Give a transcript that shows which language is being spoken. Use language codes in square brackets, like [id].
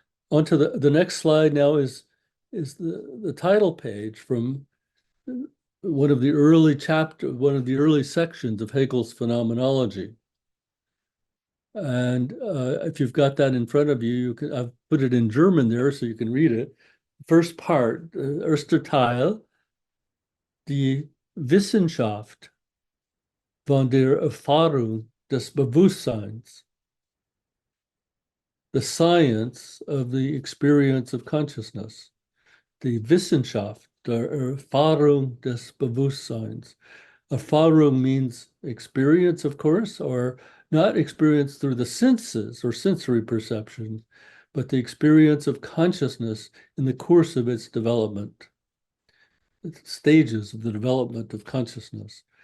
[en] On to the next slide now is the title page from one of the early sections of Hegel's phenomenology. And if you've got that in front of you, I've put it in German there so you can read it. First part, [de] erster Teil, die Wissenschaft von der Erfahrung des Bewusstseins, [en] the science of the experience of consciousness, [de] die Wissenschaft der Erfahrung des Bewusstseins. [en] Erfahrung means experience, of course, or not experience through the senses or sensory perception, but the experience of consciousness in the course of its development, stages of the development of consciousness.